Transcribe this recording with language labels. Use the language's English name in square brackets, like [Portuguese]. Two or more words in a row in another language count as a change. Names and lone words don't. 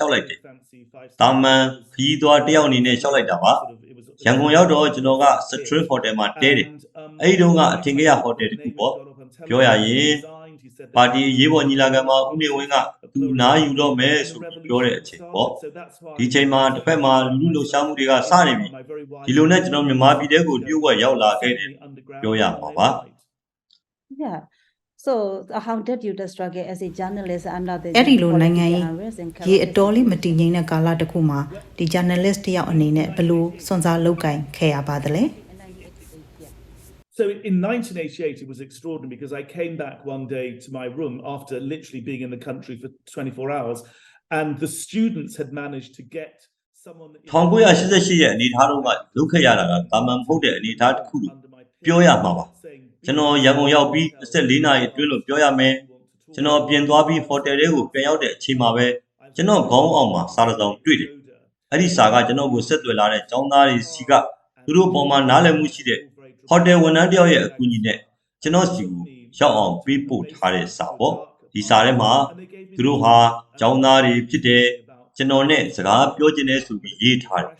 [Burmese] က်လိုက်တယ်တာမန်ခရီးသွားတယောက်အနေနဲ့လျှောက်လိုက်တာပါရန်ကုန်ရောက်တော့ကျွန်တော်ကစထရစ်ဟိုတယ်မှာတဲတယ်အဲ့ဒီတုန်းကအထင်ကြီးဟိုတယ်တခုပေါ့ပြောရရင်ပါတီရေးပေါ်ညီလာခံမှာဦးနေဝင်းကသူနားယူတော့မယ်ဆိုပြီးပြောတဲ့အချိန်ပေါ့ဒီချိန်မှာတစ်ဖက်မှာလူလူလှုပ်ရှားမှုတွေကစနေပြီဒီလိုနဲ့ကျွန်တော်မြန်မာပြည်တဲကိုတရုတ်ကရောက်လာခဲ့တယ်ပြောရမှာပါ [English] Yeah. So how did you struggle as a journalist under the [Burmese] အဲ့ဒီလိုနိုင်ငံရေးရေအတော်လေးမတည်ငြိမ်တဲ့ကာလတစ်ခုမှာဒီ [English] journalist [Burmese] တယောက်အနေနဲ့ဘယ်လိုစွန့်စားလုပ်ကင်ခဲ့ရပါသလဲ [English] So in 1988, it was extraordinary because I came back one day to my room after literally being in the country for 24 hours, and the students had managed to get someone. [Burmese] 1988 ရဲ့အနေအထားတော့ကလုပ်ခဲ့ရတာကတာမန်မဟုတ်တဲ့အနေအထားတစ်ခုလို့ပြောရမှာပါကျွန်တော်ရန်ကုန်ရောက်ပြီး24နာရီအတွင်းလို့ ပြောရမယ်ကျွန်တော်ပြင်သွားပြီးဟိုတယ်တွေကိုပြန်ရောက်တဲ့အချိန်မှာပဲကျွန်တော်ခေါင်းအောင်မှာစာတစ်စောင်တွေ့တယ်အဲ့ဒီစာကကျွန်တော်ကိုဆက်သွယ်လာတဲ့ចောင်းသားတွေစီကသူတို့ပေါ်မှာနားလည်မှုရှိတဲ့ဟိုတယ်ဝန်ထမ်းတယောက်ရဲ့အကူအညီနဲ့ကျွန်တော်စီကိုရောက်အောင်ပေးပို့ထားတဲ့စာပေါ့ဒီစာထဲမှာသူတို့ဟာចောင်းသားတွေဖြစ်တဲ့ကျွန်တော်နဲ့စကားပြောချင်တဲ့ဆိုပြီးရေးထားတယ်